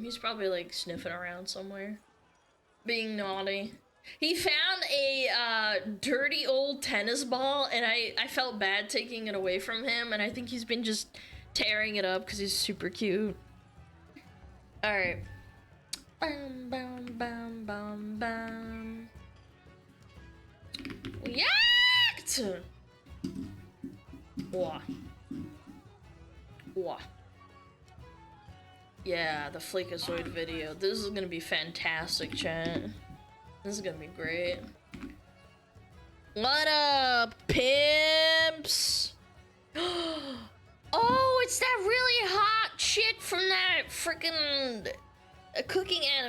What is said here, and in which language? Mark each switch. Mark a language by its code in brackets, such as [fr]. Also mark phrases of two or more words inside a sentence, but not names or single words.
[en] He's probably like sniffing around somewhere. Being naughty. He found a dirty old tennis ball and I felt bad taking it away from him, and I think he's been just tearing it up because he's super cute. Alright. Bam bam bam bam bam. Yacked! Wah. Wah. Yeah, the Fleekazoid video. This is gonna be fantastic, chat. This is gonna be great. What up, pimps? Oh, it's that really hot chick from that freaking cooking anime.